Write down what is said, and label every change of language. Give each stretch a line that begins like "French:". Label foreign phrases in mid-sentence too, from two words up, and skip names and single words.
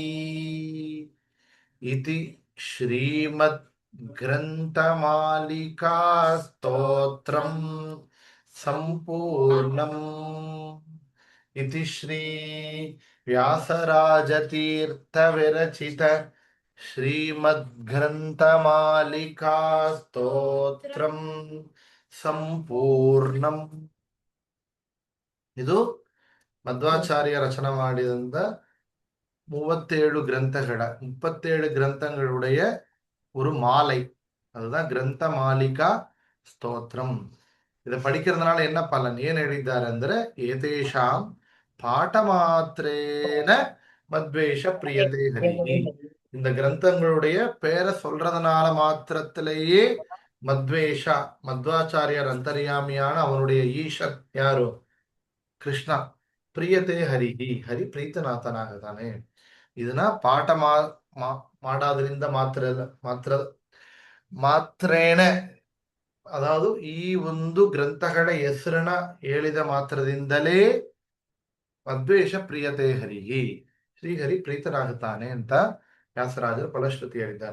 Sanskrit: इति श्रीमद्ग्रन्थमालिका स्तोत्रं सम्पूर्णम् इति श्री व्यासराजतीर्थविरचित श्रीमद्ग्रन्थमालिका ಸ್ತೋತ್ರಂ ಸಂಪೂರ್ಣಂ.
Kannada: ಇದು ಮಧ್ವಾಚಾರ್ಯ ರಚನೆ ಮಾಡಿದಂತ
Tamil: 37 கிரந்தங்களுடைய ஒரு மாலை, அதுதான் கிரந்த மாலிகா ஸ்தோத்திரம். இதை படிக்கிறதுனால என்ன பலன், ஏன் எழுதிட்டார் ಅಂದ್ರೆ
Sanskrit: एतेषां पाठमात्रेण मध्वेश प्रीयते हरिः.
Tamil: இந்த கிரந்தங்களுடைய பேரை சொல்றதுனால மாத்திரத்திலேயே மத்வேஷா, மத்வாச்சாரியர் அந்தர்யாமியான அவனுடைய ஈஷன் யாரு, கிருஷ்ணா,
Sanskrit: प्रीयते हरिः,
Tamil: ஹரி ಪ್ರೀತನಾಥನಾಗತಾನೆ.
Kannada: ಇದನ್ನ ಪಾಠ ಮಾಡೋದ್ರಿಂದ ಮಾತ್ರೇಣ, ಅದಾವುದು ಈ ಒಂದು ಗ್ರಂಥಗಳ ಹೆಸರನ್ನ ಹೇಳಿದ ಮಾತ್ರದಿಂದಲೇ
Sanskrit: ಮದ್ವೇಷ ಪ್ರಿಯತೆ ಹರಿಹಿ,
Kannada: ಶ್ರೀಹರಿ ಪ್ರೀತನಾಗುತ್ತಾನೆ ಅಂತ ವ್ಯಾಸರಾಜರು ಫಲಶ್ರುತಿ ಹೇಳಿದ್ದಾರೆ.